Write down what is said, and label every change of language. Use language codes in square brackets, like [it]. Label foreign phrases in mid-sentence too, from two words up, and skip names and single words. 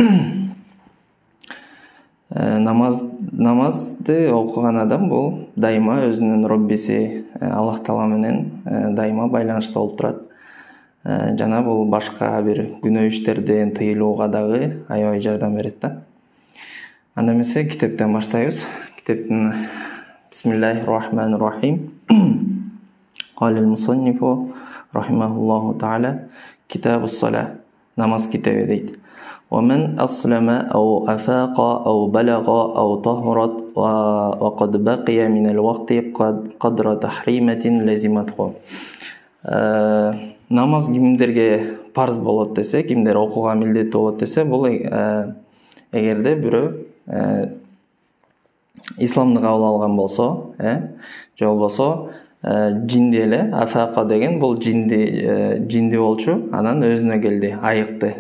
[ky] Намазды окуган адам бул дайыма өзүнүн Роббиси Аллах Таала менен дайыма байланышта болуп турат. Жана бул башка бир күнөө иштерден тыйылууга дагы аябай жардам берет да. Анда эмесе китептен баштайбыз. Китептин [ar] بسم الله الرحمن الرحيم. قال المصنف رحمه الله تعالى كتاب الصلاة [ky] намаз китеби дейт [ar] ومن أسلم أو أفاق أو بلغ أو طهرت وقد بقي من الوقت قدر تحريمة لزمته. [ky] Намаз кимдерге парз болот десе, кимдер окууга милдеттүү болот десе, бул эгерде бирөө исламды кабыл алган болсо, же болбосо жинди эле, афака деген бул жинди болчу, анан өзүнө келди, айыкты.